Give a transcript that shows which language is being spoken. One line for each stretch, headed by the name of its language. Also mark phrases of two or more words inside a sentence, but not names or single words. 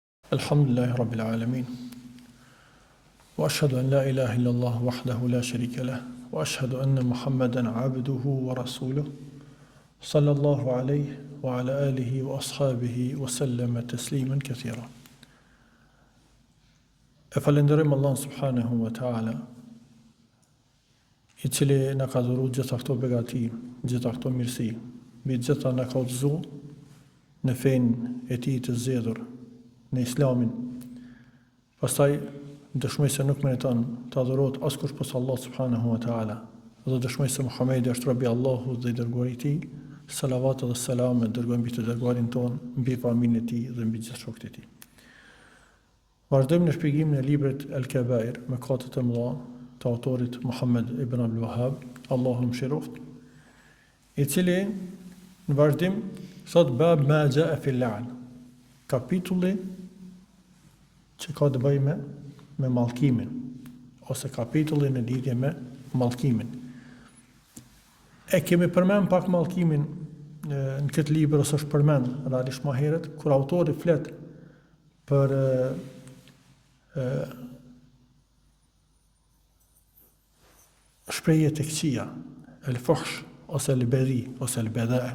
Arabic: الحمد لله رب العالمين وأشهد أن لا إله إلا الله وحده لا شريك له. وأشهد أن محمدا عبده ورسوله. صلى الله عليه وعلى آله وأصحابه وسلم تسليما كثيرا.
Albanian: E falenderojmë Allah
Arabic: سبحانه وتعالى,
Albanian: i cili na ka dhuru gjitha këto begati, gjitha këto mirësi, mbi gjitha na ka udhëzu në fenë e tij të zgjedhur, në Islamin. Pastaj dëshmoj se nuk meriton të adhurohet askush posa Allah
Arabic: سبحانه وتعالى,
Albanian: dhe dëshmoj se Muhamedi është robi Allahut dhe i dërguari i tij. Salavat dhe selam e dërgojmë mbi të dërguarin ton, mbi familjen e tij dhe mbi gjithë shokët e tij. Vazhdojmë në shpjegimin e librit El-Kabair, mëkatet e mëdha të autorit Muhammed ibn Abdul Wahhab, Allahu mëshiroft, i cili në vazhdim thot
Arabic: باب ما جاء في اللعن,
Albanian: kapitulli që ka të bëjë me mallkimin, ose kapitulli në lidhje me mallkimin. E kemi përmend pak mallkimin në këtë libër, ose është përmend realisht më herët, kur autori flet për shprehje të këqija, el-fuhsh, ose el-bedhi, ose el-bedha'a.